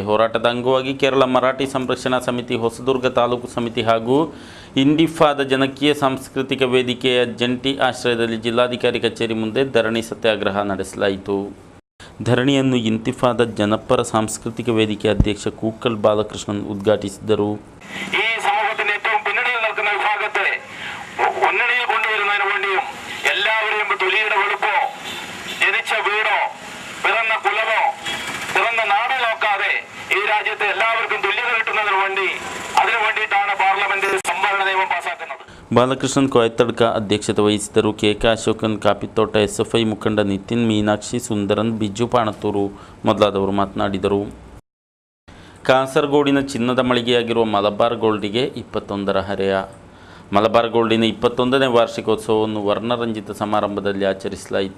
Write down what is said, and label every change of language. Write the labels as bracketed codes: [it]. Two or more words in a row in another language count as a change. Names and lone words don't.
[kn] ಹೋರಾಟದ ಅಂಗವಾಗಿ ಕೇರಳ ಮರಾಠಿ ಸಂರಕ್ಷಣಾ ಸಮಿತಿ, ಹೊಸದುರ್ಗ ತಾಲೂಕು ಸಮಿತಿ ಹಾಗೂ ಇಂಡಿಫಾದ ಜನಕೀಯ ಸಾಂಸ್ಕೃತಿಕ ವೇದಿಕೆಯ ಜಂಟಿ ಆಶ್ರಯದಲ್ಲಿ ಜಿಲ್ಲಾಧಿಕಾರಿ ಕಚೇರಿ ಮುಂದೆ ಧರಣಿ ಸತ್ಯಾಗ್ರಹ ನಡೆಸಲಾಯಿತು. ಧರಣಿಯನ್ನು ಇಂತಿಫಾದ ಜನಪರ ಸಾಂಸ್ಕೃತಿಕ ವೇದಿಕೆ ಅಧ್ಯಕ್ಷ ಕೂಕಲ್ ಬಾಲಕೃಷ್ಣನ್ ಉದ್ಘಾಟಿಸಿದರು. [ml] ഈ സമൂഹത്തിന്റെ ഏറ്റവും പിന്നണിയിൽ നിൽക്കുന്ന വിഭാഗത്തെ ഒന്നണിയിൽ കൊണ്ടുവരുന്നതിന് വേണ്ടിയും എല്ലാവരെയും തൊലിയുടെ വെളുപ്പോ, ജനിച്ച വീടോ, പിറന്ന കുലമോ, പിറന്ന നാടോ നോക്കാതെ ഈ രാജ്യത്തെ എല്ലാവർക്കും തുല്യത കിട്ടുന്നതിന് വേണ്ടി അതിനു വേണ്ടിയിട്ടാണ് പാർലമെന്റ് സംവരണ നിയമം പാസാക്കുന്നത്. [kn] ಬಾಲಕೃಷ್ಣನ್ ಕೊಯತ್ತಡ್ಕ ಅಧ್ಯಕ್ಷತೆ ವಹಿಸಿದರು. KK ಅಶೋಕನ್, ಕಾಪಿತೋಟ SFI ಮುಖಂಡ ನಿತಿನ್, ಮೀನಾಕ್ಷಿ, ಸುಂದರನ್, ಬಿಜು ಪಾಣತ್ತೂರು ಮೊದಲಾದವರು ಮಾತನಾಡಿದರು. ಕಾಸರಗೋಡಿನ ಚಿನ್ನದ ಮಳಿಗೆಯಾಗಿರುವ ಮಲಬಾರ್ ಗೋಲ್ಡಿಗೆ 21ರ ಹರೆಯ. ಮಲಬಾರ್ ಗೋಲ್ಡಿನ 21ನೇ ವಾರ್ಷಿಕೋತ್ಸವವನ್ನು ವರ್ಣರಂಜಿತ ಸಮಾರಂಭದಲ್ಲಿ ಆಚರಿಸಲಾಯಿತು.